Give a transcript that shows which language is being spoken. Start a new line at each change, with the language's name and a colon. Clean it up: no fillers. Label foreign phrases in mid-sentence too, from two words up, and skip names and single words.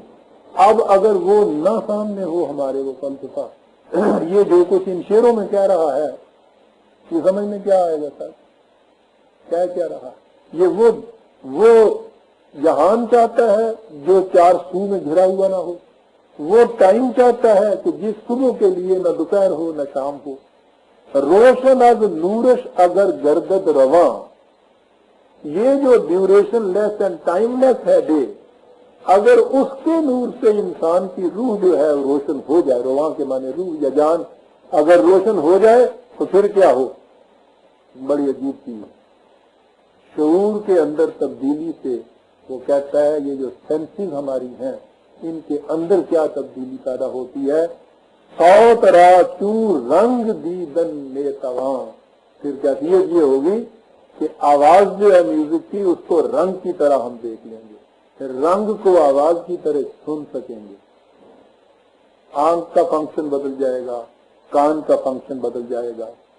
Urdu: اب اگر وہ نہ سامنے ہو ہمارے وہ فلسفہ, یہ جو کچھ ان شعروں میں کہہ رہا ہے, یہ سمجھ میں کیا آئے گا سر؟ کیا کہہ رہا ہے یہ؟ وہ جہان چاہتا ہے جو چار سو میں گھرا ہوا نہ ہو. وہ ٹائم چاہتا ہے کہ جس صبح کے لیے نہ دوپہر ہو نہ شام ہو.
Persian: روشن از نورش اگر گردد رواں,
Urdu: یہ جو
English: durationless and timeless
Urdu: ہے ڈے, اگر اس کے نور سے انسان کی روح جو ہے روشن ہو جائے, رواں کے معنی روح یا جان, اگر روشن ہو جائے تو پھر کیا ہو؟ بڑی عجیب چیز. شعور کے اندر تبدیلی سے وہ کہتا ہے یہ جو سینسز ہماری ہیں ان کے اندر کیا تبدیلی پیدا ہوتی ہے.
Persian: سوت را چور رنگ دیدن میں تواں,
Urdu: پھر کیفیت یہ ہوگی کہ آواز جو ہے میوزک کی اس کو رنگ کی طرح ہم دیکھ لیں گے, پھر رنگ کو آواز کی طرح سن سکیں گے. آنکھ کا فنکشن بدل جائے گا, کان کا فنکشن بدل جائے گا.